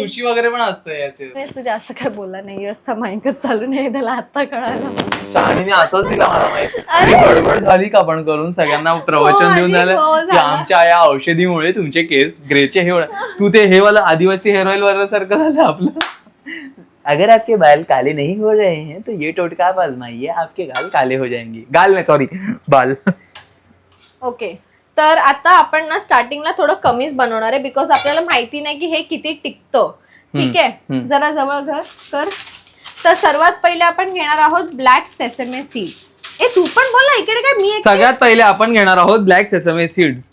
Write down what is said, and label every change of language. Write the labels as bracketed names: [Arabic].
[Marathi] Sushi वगैरे पण असतं. तू जास्त काय बोलला नाही असता, माहितीच चालू नाही त्याला आता कळालं. शहाणीने असंच दिला मला माहिती. गडबड झाली का पण करून सगळ्यांना प्रवचन देऊन झालं की आमच्या या औषधीमुळे तुमचे केस ग्रेचे हे तू ते हे वाला आदिवासी हेअर ऑइल वाला सारखं झालं आपलं. [Hindi] अगर आपके बाल काले नहीं हो रहे हैं तो ये टोटका आप आजमाइए, आपके गाल काले हो जाएंगे. [Marathi] गाल नाही, सॉरी, बाल. [English] Okay. [Marathi] तर आता आपण ना स्टार्टिंगला थोडं कमीच बनवणार आहे बिकॉज आपल्याला माहिती नाही की हे किती टिकतं. ठीक आहे, जरा जवळ घर कर. तर सर्वात पहिले आपण घेणार आहोत ब्लॅक सेसमे सीड्स. तू पण बोल ना इकडे काय. मी सगळ्यात पहिले आपण घेणार आहोत ब्लॅक सेसमे सीड्स.